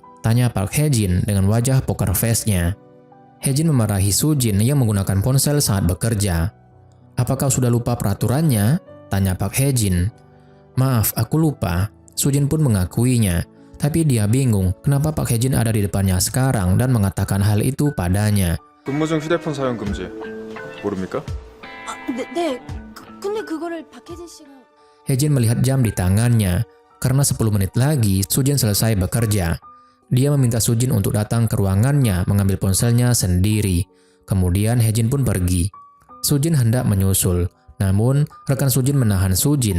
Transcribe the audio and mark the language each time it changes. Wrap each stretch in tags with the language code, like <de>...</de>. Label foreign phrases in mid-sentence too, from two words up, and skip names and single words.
<id>Tanya Park Hae-jin dengan wajah</id> <en>poker face-</en> <id>nya. Hae-jin memarahi Sujin yang menggunakan ponsel saat bekerja. Apa kau sudah lupa peraturannya? Tanya Park Hae-jin. Maaf, aku lupa. Sujin pun mengakuinya. Tapi dia bingung kenapa Park Hae-jin ada di depannya sekarang dan mengatakan hal itu padanya.</id> <ko>근무 중 휴대폰 사용 금지. 모릅니까? 네. 근데 그거를 박혜진 씨가...</ko> <id>Hae-jin melihat jam di tangannya. Karena 10 menit lagi, Sujin selesai bekerja. Dia meminta Sujin untuk datang ke ruangannya mengambil ponselnya sendiri. Kemudian Hae-jin pun pergi. Sujin hendak menyusul. Namun, rekan Sujin menahan Sujin.</id>